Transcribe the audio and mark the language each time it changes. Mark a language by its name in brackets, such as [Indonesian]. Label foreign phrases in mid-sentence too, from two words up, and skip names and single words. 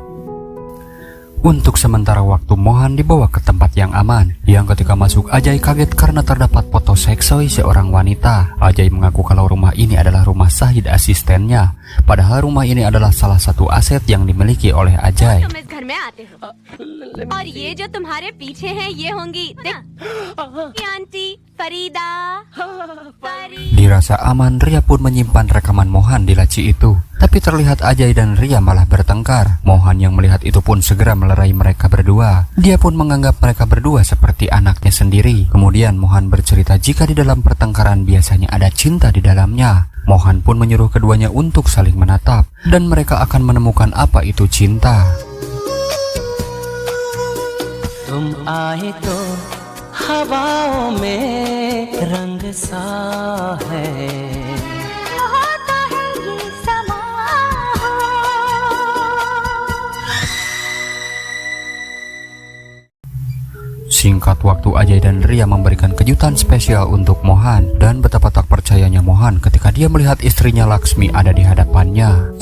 [Indonesian] Untuk sementara waktu Mohan dibawa ke tempat yang aman. Yang ketika masuk Ajay kaget karena terdapat foto seksoi seorang wanita. Ajay mengaku kalau rumah ini adalah rumah Sahid asistennya. Padahal rumah ini adalah salah satu aset yang dimiliki oleh Ajay. [Hindi] तुम इस घर में आते हो और ये जो तुम्हारे पीछे हैं ये होंगी ये आंटी फरीदा। [Indonesian] Dirasa aman, Ria pun menyimpan rekaman Mohan di laci itu. Tapi terlihat Ajay dan Ria malah bertengkar. Mohan yang melihat itu pun segera melerai mereka berdua. Dia pun menganggap mereka berdua seperti anaknya sendiri. Kemudian Mohan bercerita jika di dalam pertengkaran biasanya ada cinta di dalamnya. Mohan pun menyuruh keduanya untuk saling menatap dan mereka akan menemukan apa itu cinta. [Hindi] तुम आए तो हवाओं में रंग सा है [Indonesian] Singkat waktu Ajay dan Ria memberikan kejutan spesial untuk Mohan. Dan betapa tak percayanya Mohan ketika dia melihat istrinya Laksmi ada di hadapannya.